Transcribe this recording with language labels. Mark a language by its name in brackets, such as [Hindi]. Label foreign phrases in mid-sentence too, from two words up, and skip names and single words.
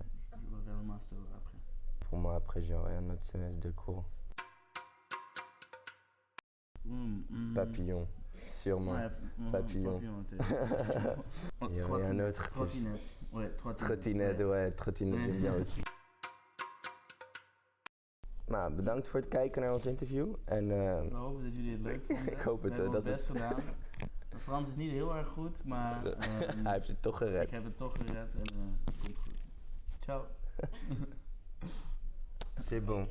[French] Je vais faire le master après. Pour moi, après, j'aurai un autre semestre de cours. Papillon, sûrement. Ouais, papillon. Il y aurait un autre. Trottinette. Ouais, Trottinette, j'aime bien aussi. [Dutch] Nou, bedankt voor het kijken naar ons interview. En Nou, dat jullie het leuk vonden. ik hoop het We hebben dat ons best het. gedaan. Frans is niet heel erg goed, maar Hij heeft het toch gered. ik heb het toch gered en het komt goed. Ciao. [French] C'est bon.